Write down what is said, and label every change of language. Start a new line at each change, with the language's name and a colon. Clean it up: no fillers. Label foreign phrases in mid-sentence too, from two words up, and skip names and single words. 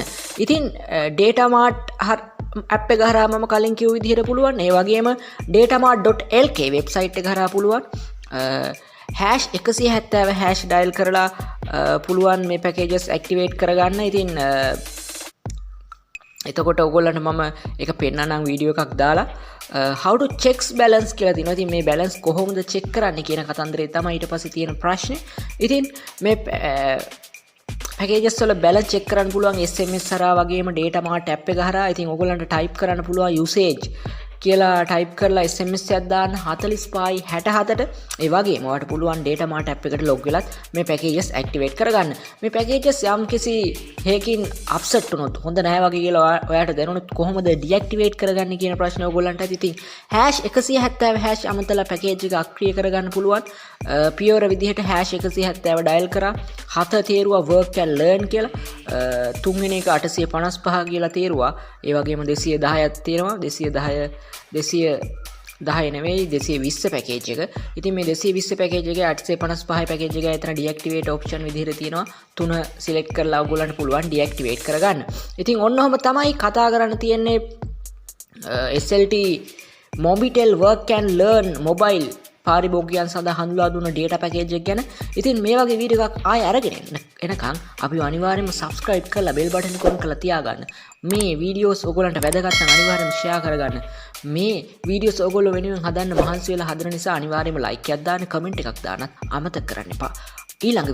Sinhala: ඉතින් data mart app එක හරහා මම කලින් කිව්ව විදිහට පුළුවන්. ඒ වගේම datamart.lk website එක හරහා පුළුවන්. #170# dial කරලා පුළුවන් මේ packages activate කරගන්න. ඉතින් එතකොට ඔයගොල්ලන්ට මම එක පෙන්නන්නම් වීඩියෝ එකක් දාලා
English: how to check balance
Sinhala: කියලා තියෙනවා. ඉතින් මේ balance කොහොමද check කරන්නේ කියන කතන්දරේ තමයි ඊට පස්සේ තියෙන ප්‍රශ්නේ. ඉතින් මේ packages වල
English: balance check
Sinhala: කරන්න පුළුවන් SMS හරහා වගේම data mart app එක හරහා. ඉතින් ඔයගොල්ලන්ට type කරන්න පුළුවන් usage කියලා type කරලා SMS එකක් දාන්න 4567ට. ඒ වගේම ඔයාලට පුළුවන් data mart app එකට log වෙලත් මේ packages activate කරගන්න. මේ packages යම් කිසි හේකින් upset වුණොත් හොඳ නැහැ වගේ කියලා ඔයාලට දැනුණොත් කොහොමද deactivate කරගන්නේ කියන ප්‍රශ්නේ ඔයගොල්ලන්ට ඇති. ඉතින් #170# අමතලා package එක අක්‍රිය කරගන්න පුළුවන්. pure විදිහට #170 dial කරා 7 තේරුවා work and learn කියලා. තුන්වෙනි එක 855 කියලා තේරුවා. ඒ වගේම 210ක් තියෙනවා. 210 නෙවෙයි 220 පැකේජ් එක. ඉතින් මේ 220 පැකේජ් එකේ 855 පැකේජ් එක එතන
English: deactivate option
Sinhala: විදිහට තියෙනවා. 3 select කරලා ඔයගොල්ලන්ට පුළුවන් deactivate කරගන්න. ඉතින් ඔන්න ඔහම තමයි කතා කරන්න තියෙන්නේ SLT Mobitel work and learn mobile පාරිභෝගිකයන් සඳහා හඳුන්වා දුන්න
English: data package
Sinhala: එක ගැන. ඉතින් මේ වගේ වීඩියෝ එකක් ආයෙ අරගෙන එනකන් අපි අනිවාර්යයෙන්ම subscribe කරලා
English: bell button
Sinhala: එක on කරලා තියාගන්න. මේ වීඩියෝස් ඔයගොල්ලන්ට වැදගත් නම් අනිවාර්යයෙන්ම share කරගන්න. මේ වීඩියෝස් ඔයගොල්ලෝ වෙනුවෙන් හදන්න මහන්සි වෙලා හදන නිසා අනිවාර්යයෙන්ම like එකක් දාන්න, comment එකක් දාන්නත් අමතක කරන්න එපා.